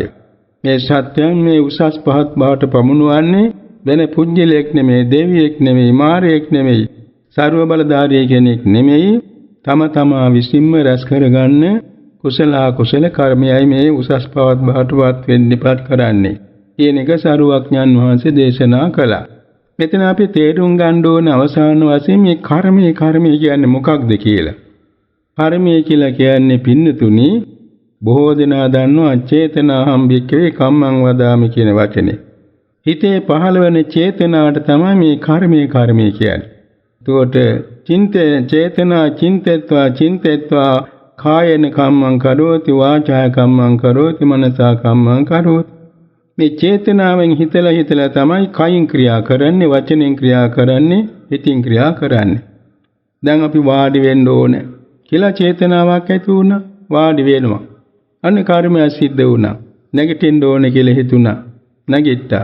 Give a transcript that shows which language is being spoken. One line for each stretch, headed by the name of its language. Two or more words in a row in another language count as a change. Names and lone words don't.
Sinhala: මේ සත්‍යයන් මේ උසස් පහත් බවට පමුණුවන්නේ වෙන පුජ්‍යලයක් නෙමෙයි, දෙවියෙක් නෙමෙයි, මාරයෙක් නෙමෙයි, සර්ව බලධාරී කෙනෙක් නෙමෙයි, තම තමා විසින්ම රැස් කරගන්න කුසල කුසල කර්මයයි මේ උසස් පහත් බවටපත් වෙන්නපත් කරන්නේ. කියන එක සරුවඥන් වහන්සේ දේශනා කළා. මෙතන අපි තේරුම් ගන්න ඕන අවසාන වශයෙන් මේ කර්මය කියන්නේ මොකක්ද කියලා. කර්මය කියලා කියන්නේ පින්නතුනි බොහෝ දෙනා දන්නවා
Pali: චේතනාහම් භික්ඛවේ කම්මං වදාමි
Sinhala: කියන වචනේ. හිතේ පහළ වෙන චේතනාවට තමයි මේ කර්මය කියන්නේ.
Pali: එතකොට චේතනා චින්තෙත්වා කායේන කම්මං කරෝති වාචාය කම්මං කරෝති මනසා කම්මං කරෝති.
Sinhala: මේ චේතනාවෙන් හිතලා තමයි කයින් ක්‍රියා කරන්නේ, වචනෙන් ක්‍රියා කරන්නේ, හිතින් ක්‍රියා කරන්නේ. දැන් අපි වාඩි වෙන්න ඕනේ කියලා චේතනාවක් ඇති වුණා, වාඩි වෙනවා. අන්න කර්මය සිද්ධ වුණා. නැගිටින්න ඕනේ කියලා හිතුණා, නැගිට්ටා.